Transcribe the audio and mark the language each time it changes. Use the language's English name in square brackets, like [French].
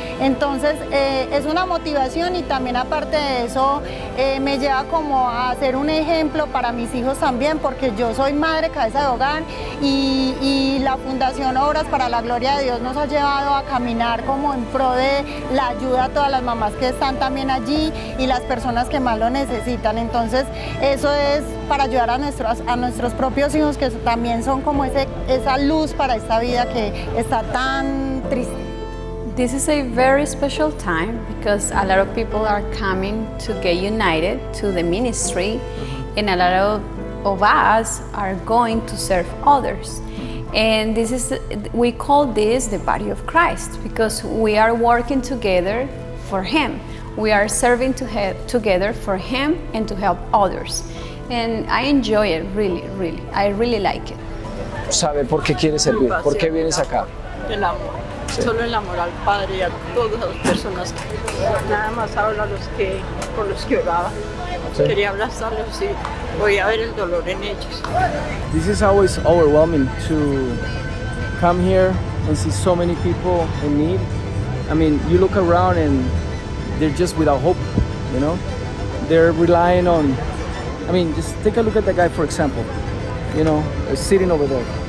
[Spanish] Entonces es una motivación, y también aparte de eso me lleva como a ser un ejemplo para mis hijos también, porque yo soy madre cabeza de hogar, y la Fundación Obras para la Gloria de Dios nos ha llevado a caminar como en pro de la ayuda a todas las mamás que están también allí y las personas que más lo necesitan. Entonces eso es para ayudar a nuestros propios hijos, que también son como esa luz para esta vida que está tan triste. [English] This is a very special time because a lot of people are coming to get united to the ministry, and a lot of us are going to serve others. And we call this the body of Christ, because we are working together for Him. We are serving together for Him and to help others. And I enjoy it, really, really. I really like it. [Spanish] Saber por qué quieres servir, por qué vienes acá. El amor, solo el amor al Padre y a todas las personas que nada más hablo por los que oraba. Sí. Quería abrazarlos y voy a ver el dolor en ellos. [English] This is always overwhelming to come here and see so many people in need. I mean, you look around and they're just without hope, you know? They're relying on, I mean, just take a look at that guy, for example, you know, sitting over there.